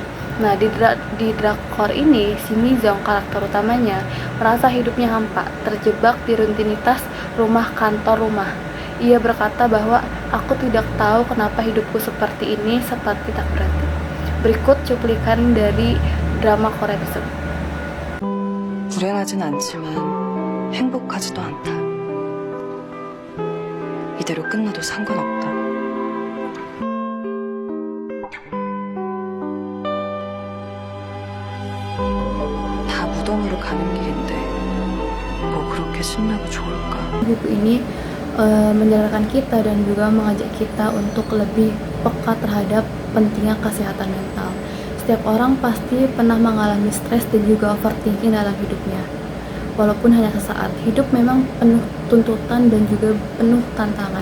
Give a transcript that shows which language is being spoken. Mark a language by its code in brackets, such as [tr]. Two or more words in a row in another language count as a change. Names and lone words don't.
[id] Nah, di drakor ini, si Mi Jong, karakter utamanya, merasa hidupnya hampa, terjebak di rutinitas rumah kantor rumah. Ia berkata bahwa aku tidak tahu kenapa hidupku seperti ini, seperti tak berarti. Berikut cuplikan dari drama Korea tersebut. [ko] 불행하진 않지만 행복하지도 않다. 이대로 끝나도 상관없다. 다 무덤으로 가는 길인데 뭐 그렇게 신나고 좋을까? [id] Buku ini menyadarkan kita dan juga mengajak kita untuk lebih peka terhadap pentingnya kesehatan mental. Setiap orang pasti pernah mengalami stres dan juga overthinking dalam hidupnya. Walaupun hanya sesaat, hidup memang penuh tuntutan dan juga penuh tantangan.